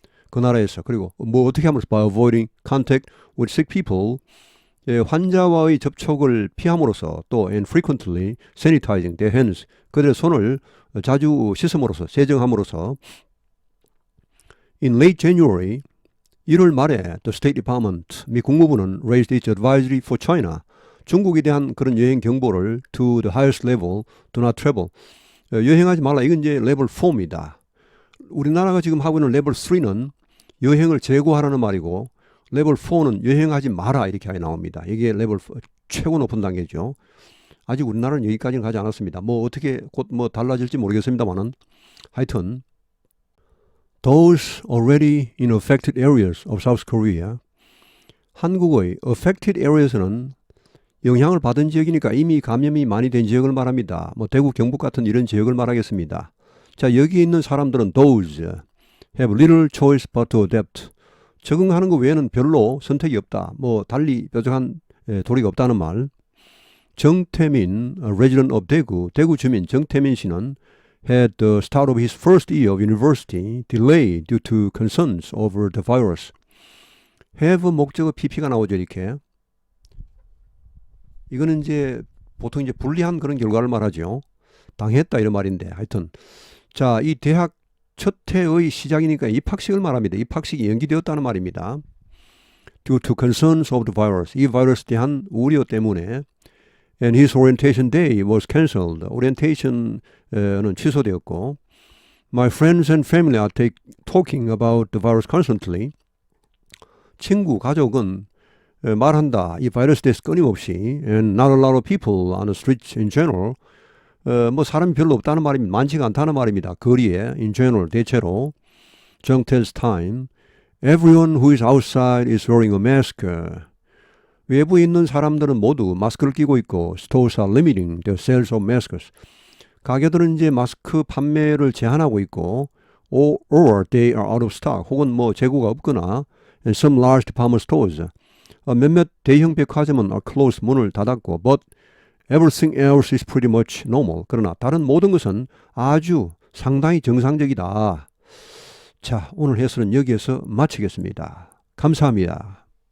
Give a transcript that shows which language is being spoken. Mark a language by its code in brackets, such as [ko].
[ko] 그 나라에서. 그리고 뭐 어떻게 하면서 [en] by avoiding contact with sick people. [ko] 환자와의 접촉을 피함으로써 또 [en] and frequently sanitizing their hands. [ko] 그들의 손을 자주 씻음으로써 세정함으로써 [en] in late January [ko] 1월 말에 [en] the State Department [ko] 미 국무부는 [en] raised its advisory for China [ko] 중국에 대한 그런 여행 경보를 [en] to the highest level do not travel [ko] 여행하지 말라 이건 이제 레벨 4입니다. 우리나라가 지금 하고 있는 레벨 3는 여행을 제고하라는 말이고 레벨 4는 여행하지 마라 이렇게 나옵니다. 이게 레벨 4, 최고 높은 단계죠. 아직 우리나라는 여기까지는 가지 않았습니다. 뭐 어떻게 곧 뭐 달라질지 모르겠습니다만은 하여튼 [en] those already in affected areas of South Korea [ko] 한국의 [en] affected areas [ko] 는 영향을 받은 지역이니까 이미 감염이 많이 된 지역을 말합니다. 뭐 대구 경북 같은 이런 지역을 말하겠습니다. 자, 여기 있는 사람들은 [en] those have little choice but to adapt. [ko] 적응하는 것 외에는 별로 선택이 없다. 뭐 달리 뾰족한 도리가 없다는 말. [en] 정태민, resident of 대구, [ko] 대구 주민 정태민 씨는 [en] had the start of his first year of university delayed due to concerns over the virus. [ko] have 목적어 pp가 나오죠, 이렇게. 이거는 이제 보통 이제 불리한 그런 결과를 말하죠. 당했다 이런 말인데 하여튼 자, 이 대학 첫 해의 시작이니까 입학식을 말합니다. 입학식이 연기되었다는 말입니다. [en] Due to concerns of the virus. [ko] 이 바이러스에 대한 우려 때문에 [en] and his orientation day was cancelled. [ko] orientation은 취소되었고 [en] My friends and family are talking about the virus constantly. [ko] 친구, 가족은 말한다. 이 바이러스에 대해서 끊임없이 [en] and not a lot of people on the streets in general. [ko] 뭐 사람이 별로 없다는 말입니다. 많지가 않다는 말입니다. 거리에 [en] in general [ko] 대체로 [en] 정텔's time everyone who is outside is wearing a mask. [ko] 외부에 있는 사람들은 모두 마스크를 끼고 있고 [en] stores are limiting the sales of masks. [ko] 가게들은 이제 마스크 판매를 제한하고 있고 [en] or they are out of stock [ko] 혹은 뭐 재고가 없거나 [en] and some large department stores [ko] 몇몇 대형 백화점은 [en] are closed [ko] 문을 닫았고 [en] but everything else is pretty much normal. [ko] 그러나 다른 모든 것은 아주 상당히 정상적이다. 자, 오늘 해설은 여기에서 마치겠습니다. 감사합니다.